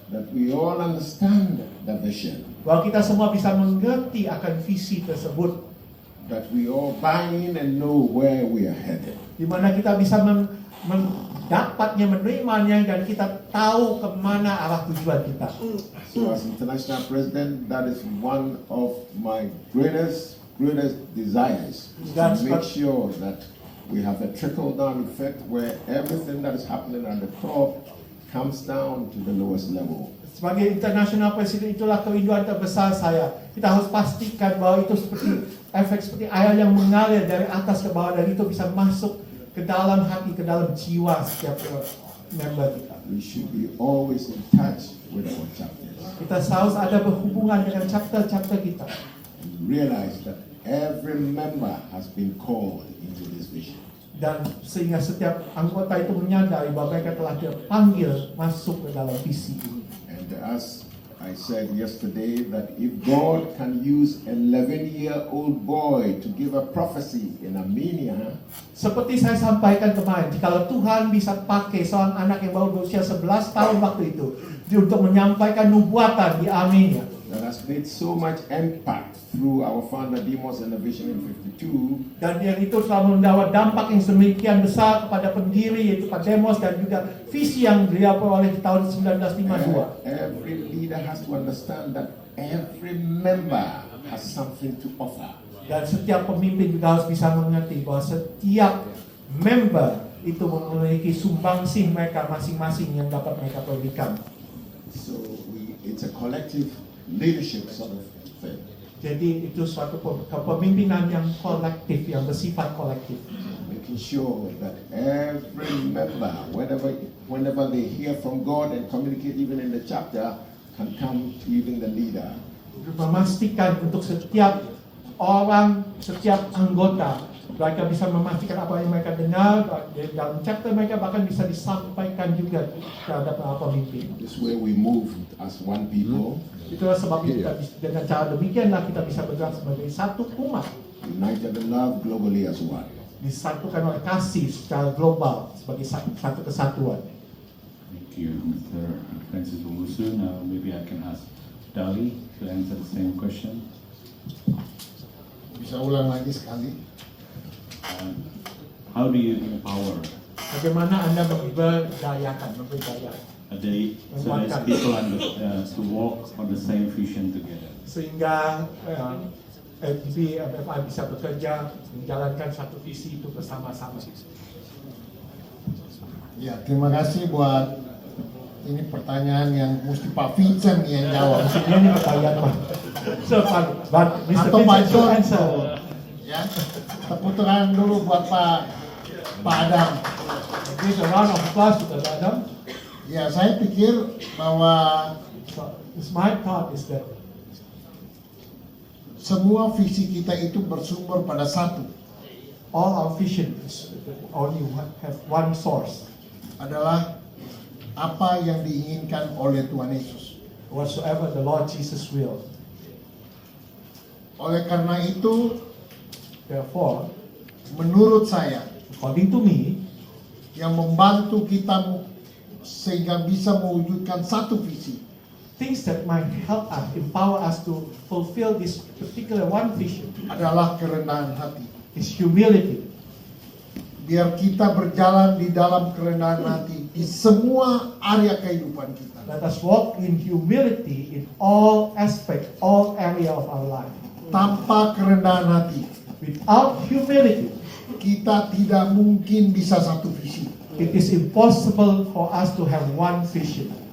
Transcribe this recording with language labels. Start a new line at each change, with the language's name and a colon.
English: That we all understand the vision,
Indonesian: Bahwa kita semua bisa mengerti akan visi tersebut,
English: that we all buy in and know where we are headed.
Indonesian: di mana kita bisa mendapatnya, menerimanya, dan kita tahu kemana arah tujuan kita.
English: So as International President, that is one of my greatest desires, That's to make what- sure that we have a trickle-down effect where everything that is happening at the top comes down to the lowest level.
Indonesian: Sebagai International President, itulah kerinduan terbesar saya. Kita harus pastikan bahwa itu efek seperti air yang mengalir dari atas ke bawah, dan itu bisa masuk ke dalam hati, ke dalam jiwa setiap member kita.
English: We should be always in touch with our chapters.
Indonesian: Kita harus ada berhubungan dengan chapter-chapter kita.
English: Realize that every member has been called into this vision.
Indonesian: Dan sehingga setiap anggota itu menyadari bahwa mereka telah dipanggil masuk ke dalam visi ini.
English: And as I said yesterday, that if God can use 11-year-old boy to give a prophecy in Armenia,
Indonesian: Seperti saya sampaikan kemarin, jikalau Tuhan bisa pakai seorang anak yang baru berusia 11 tahun waktu itu untuk menyampaikan nubuatan di Armenia,
English: that has made so much impact through our founder Demos and the Vision in 52.
Indonesian: Dan yang itu telah membawa dampak yang sedemikian besar kepada pendiri yaitu Pak Demos dan juga visi yang beliau peroleh di tahun 1952.
English: Every leader has to understand that every member has something to offer.
Indonesian: Dan setiap pemimpin juga harus bisa mengerti bahwa setiap member itu memiliki sumbangsih mereka masing-masing yang dapat mereka berikan.
English: So it's a collective leadership sort of thing.
Indonesian: Jadi itu suatu kepemimpinan yang kolektif, yang bersifat kolektif.
English: Making sure that every member, whenever they hear from God and communicate even in the chapter, can come to even the leader.
Indonesian: Memastikan untuk setiap orang, setiap anggota, mereka bisa memastikan apa yang mereka dengar dalam chapter mereka, bahkan bisa disampaikan juga terhadap para pemimpin.
English: This way we move as one people,
Indonesian: Itulah sebabnya kita dengan cara demikianlah kita bisa bergerak sebagai satu umat,
English: united in love globally as one.
Indonesian: disatukan oleh kasih secara global sebagai satu kesatuan.
English: Thank you, Mr. Francis Owusu. Now maybe I can ask Dali to answer the same question.
Indonesian: Bisa ulang lagi sekali.
English: How do you empower
Indonesian: Bagaimana Anda memberdayakan
English: so that people to walk on the same vision together?
Indonesian: sehingga FGB MFI bisa bekerja menjalankan satu visi itu bersama-sama. Ya, terima kasih buat ini pertanyaan yang mesti Pak Vincent yang jawab. Ini pertanyaan Pak.
English: So, but Mr.
Indonesian: Atau Pak
English: Vincent should John. answer.
Indonesian: Ya, tepuk tangan dulu buat Pak Adam.
English: Give a round of applause to Pak Adam.
Indonesian: Ya, saya pikir bahwa
English: So, my thought is that
Indonesian: semua visi kita itu bersumber pada satu,
English: all our vision is only have one source.
Indonesian: adalah apa yang diinginkan oleh Tuhan Yesus.
English: Whatsoever the Lord Jesus will.
Indonesian: Oleh karena itu,
English: Therefore,
Indonesian: menurut saya,
English: according to me,
Indonesian: yang membantu kita sehingga bisa mewujudkan satu visi
English: things that might help us, empower us to fulfill this particular one vision
Indonesian: adalah kerendahan hati.
English: is humility.
Indonesian: Biar kita berjalan di dalam kerendahan hati di semua area kehidupan kita.
English: Let us walk in humility in all aspects, all area of our life.
Indonesian: Tanpa kerendahan hati,
English: Without humility,
Indonesian: kita tidak mungkin bisa satu visi.
English: it is impossible for us to have one vision.